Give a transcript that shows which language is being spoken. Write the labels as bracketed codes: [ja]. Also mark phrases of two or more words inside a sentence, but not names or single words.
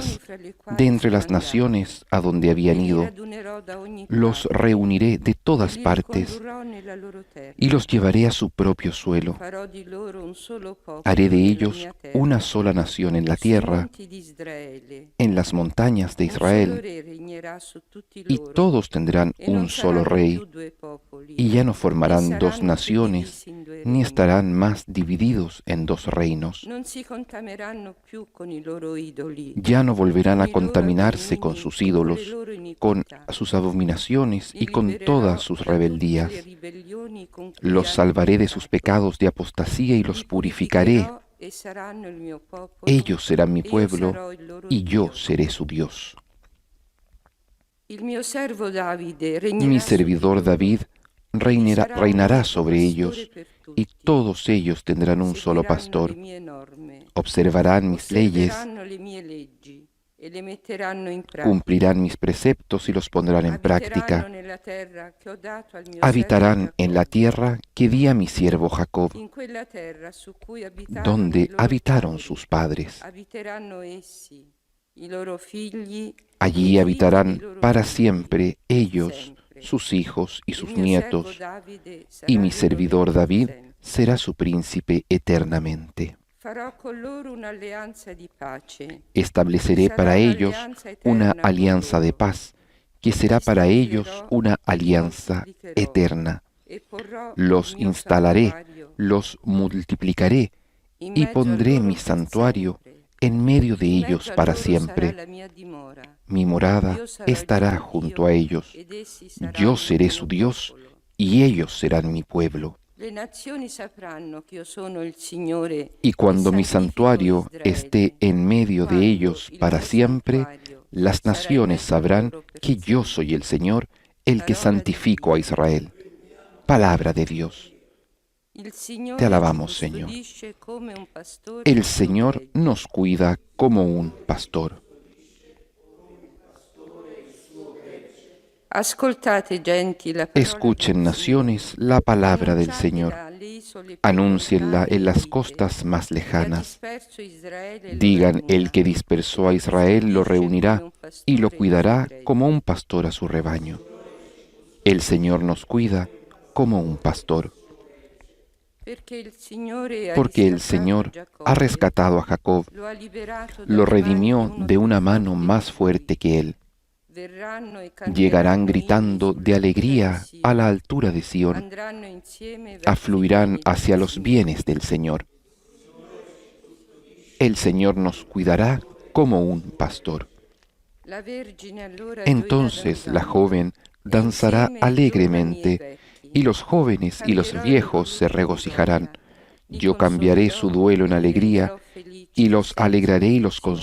[it] nazioni fra le quali [es] de entre [it] sono [es] las [it] andati, [es] naciones a donde [it] e [es] habían [it] li [es] ido, [it] radunerò da ogni [es] los [it] parte, [es] reuniré de [it] e [es] todas [it] li [es] partes [it] ricondurrò nella loro terra. [es] y los llevaré a su propio suelo. [it] Farò di loro un solo popolo [es] Haré de [it] nella [es] ellos [it] mia terra, [es] una sola nación en la [it] sui [es] tierra, [it] monti di Israele. [es] en las montañas de [it] Un solo [es] Israel, [it] re regnerà su tutti [es] y [it] loro, [es] todos tendrán [it] e non [es] un solo [it] saranno [es] rey, [it] più due popoli, [es] y ya no [it] né [es] formarán dos [it] saranno più [es] naciones, [it] divisi in due [es] ni [it] regni. [es] estarán más divididos en dos reinos. [it] Non si contamineranno più con i loro idoli, [es] Ya no volverán [it] con [es] a [it] i loro [es] contaminarse con [it] abomini, [es] sus [it] con le [es] ídolos, [it] loro [es] con [it] iniquità. [es] sus abominaciones y [it] Li [es] con [it] libererò [es] todas sus [it] da tutte [es] rebeldías. [it] le ribellioni con cui [es] Los [it] hanno [es] salvaré de sus [it] peccato. [es] pecados de apostasía y los [it] Li [es] purificaré. [it] purificherò e saranno il mio popolo, [es] Ellos serán mi [it] e io [es] pueblo [it] sarò il loro [es] y yo [it] Dio. [es] seré su Dios. [it] Il mio servo Davide [es] Mi [it] regnerà su di [es] servidor [it] loro, [es] David [it] egli sarà un [es] reinará [it] unico [es] sobre [it] pastore [es] ellos, [it] per [es] y [it] tutti. [es] todos ellos tendrán un solo [it] Seguiranno le [es] pastor. [it] mie norme, [es] Observarán mis leyes, [it] osserveranno le mie leggi e le metteranno in pratica. [es] cumplirán mis preceptos y los pondrán en [it] Abiteranno [es] práctica. [it] nella terra che ho dato al mio [es] Habitarán [it] servo [es] en la [it] Giacobbe, [es] tierra que di a mi siervo Jacob, [it] in quella terra su cui abitarono i [es] donde [it] loro [es] habitaron [it] padri. [es] sus padres. [it] Abiteranno essi, i loro figli, e [es] Allí [it] i figli dei [es] habitarán [it] loro [es] para [it] figli, [es] siempre ellos, [it] sempre. [es] sus hijos y [it] Il [es] sus [it] mio servo [es] nietos, [it] Davide sarà [es] y mi [it] loro [es] servidor [it] re [es] David [it] sempre. [es] será su príncipe eternamente. [it] Farò con loro un'alleanza di pace. [es] Estableceré [it] Sarà [es] para ellos [it] un'alleanza [es] una [it] eterna con [es] alianza de [it] loro. [es] paz, que será para ellos [it] Stabilirò [es] una [it] e [es] alianza [it] moltiplicherò, [es] eterna. [it] e porrò [es] Los [it] il mio [es] instalaré, [it] santuario [es] los multiplicaré [it] in [es] y [it] mezzo a [es] pondré [it] loro [es] mi [it] per [es] santuario [it] sempre. [es] en medio de [it] In [es] ellos [it] mezzo a [es] para [it] loro sarà [es] siempre. [it] la mia dimora. [es] mi morada [it] Dio sarò il [es] estará [it] suo [es] junto [it] Dio, [es] a ellos. [it] ed essi saranno [es] Yo [it] il [es] seré [it] mio [es] su Dios [it] popolo. [es] y ellos serán mi pueblo. [it] Le nazioni sapranno che io sono il Signore [es] Y [it] che [es] cuando mi [it] santifico [es] santuario esté [it] Israele. [es] en medio de [it] Quando [es] ellos [it] il [es] para [it] mio [es] siempre, [it] santuario [es] las [it] sarà in [es] naciones [it] mezzo a [es] sabrán [it] loro per [es] que yo [it] sempre. [es] soy el Señor, el que [it] Parola di [es] santifico a [it] Dio. [es] Israel. Palabra de Dios. [it] Il [es] Te [it] Signore ci [es] alabamos, Señor. [it] custodisce come un pastore [es] El [it] il suo [es] Señor [it] gregge. [es] nos cuida como un pastor. [it] Ascoltate, genti, la parola [es] Escuchen, [it] del [es] naciones, [it] Signore. [es] la palabra del [it] Annunciatela [es] Señor. [it] alle isole più [es] Anúncienla [it] lontane [es] en [it] e [es] las [it] dite, [es] costas más [it] che ha [es] lejanas. [it] disperso Israele e lo [es] Digan, el [it] reunirà. [es] que dispersó a [it] Lo [es] Israel lo [it] custodisce come [es] reunirá [it] un [es] y lo [it] pastore il suo [es] cuidará [it] gregge. [es] como un pastor a su rebaño. El Señor nos cuida como un pastor, [it] Perché il Signore ha [es] porque el [it] riscattato [es] Señor ha [it] Giacobbe, [es] rescatado a Jacob, [it] lo ha liberato [es] lo [it] dalle mani di [es] redimió [it] uno [es] de [it] più [es] una mano [it] forte [es] más [it] di lui. [es] fuerte que él. [it] Verranno e [es] Llegarán [it] canteranno [es] gritando [it] inni [es] de [it] sull'altura di [es] alegría a [it] Sion. [es] la altura de Sión, [it] Andranno insieme verso i [es] afluirán [it] beni del [es] hacia los [it] Signore. [es] bienes del Señor. El Señor nos cuidará como un pastor. [it] La Vergine allora [es] Entonces [it] gioirà [es] la [it] danzando, [es] joven [it] e [es] danzará [it] insieme i giovani e i [es] alegremente, [it] vecchi. [es] y los jóvenes y los [it] Cambierò il [es] viejos [it] loro [es] se [it] lutto in [es] regocijarán. [it] gioia, li [es] Yo cambiaré su [it] consolerò [es] duelo en [it] e li [es] alegría, [it] renderò felici [es] y [it] di [es] los [it] senza [es] alegraré y los [it] afflizione.